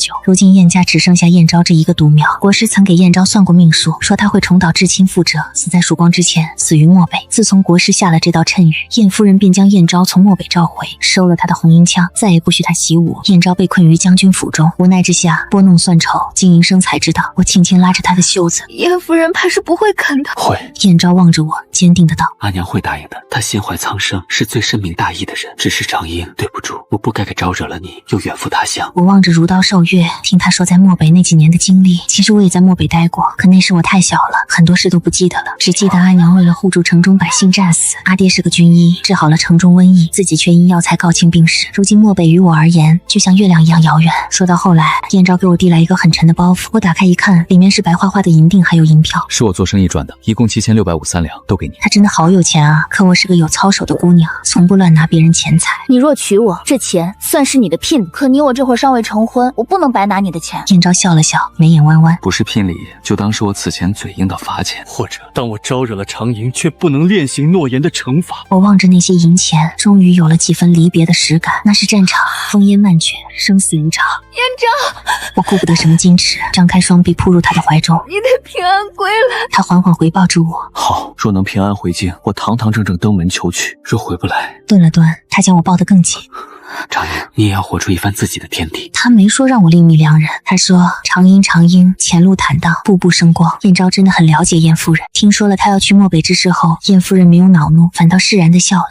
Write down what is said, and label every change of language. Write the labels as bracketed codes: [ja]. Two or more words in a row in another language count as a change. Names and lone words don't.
[zh] 如今燕家只剩下燕昭這一個獨苗。國師曾給燕昭算過命數，說他會重蹈至親覆轍，死在曙光之前，死於漠北。自從國師下了這道讖語，燕夫人便將燕昭從漠北召回，收了他的紅纓槍，再也不許他習武。午，燕昭被困於將軍府中，無奈之下撥弄算籌，經營生財之道。我輕輕拉着他的袖子，燕夫人怕是不会肯的。会。燕昭望着我，堅定的道： 阿娘会答应的，她心懷蒼生，是最深明大義的人。只是長英，對不住，我不該給招惹了你，又遠赴他鄉。我望着如刀受月，聽他說在漠北那幾年的經歷。其實我也在漠北待過，可那時我太小了，很多事都不記得了，只記得阿娘為了護住城中百姓戰死，阿爹是個軍醫，治好了城中瘟疫，自己卻因藥材告罄病逝。如今漠北於我而言，就像月亮一樣遙遠。說到後來，燕昭給我遞來一個很沉的包袱，我打開一看，裡面是白花花的银锭，還有银票，是我做生意賺的，一共7653两，都給你。他真的好有錢啊！可我是個有操守的姑娘，從不亂拿別人錢财。你若娶我，这錢算是你的聘禮。可你我這會兒尚未成婚，我不能白拿你的錢。燕昭笑了笑，眉眼彎彎，不是聘禮，就當是我此前嘴硬的罰錢，或者當我招惹了長英卻不能踐行諾言的懲罰。我望着那些銀錢，終於有了幾分離別的實感。那是戰場，烽煙漫卷，生死一場。燕昭，我顧不得什麼矜持，張開雙臂撲入他的懷中。你得平安歸來。他緩緩回抱住我。好，若能平安回京，我堂堂正正登門求娶；若回不來，頓了頓，他将我抱得更緊。长英，你也要活出一番自己的天地。他没說讓我另覓良人，他說長英前路坦蕩，步步生光。燕昭真的很了解燕夫人，聽說了他要去漠北之事後，燕夫人沒有惱怒，反倒釋然地笑了。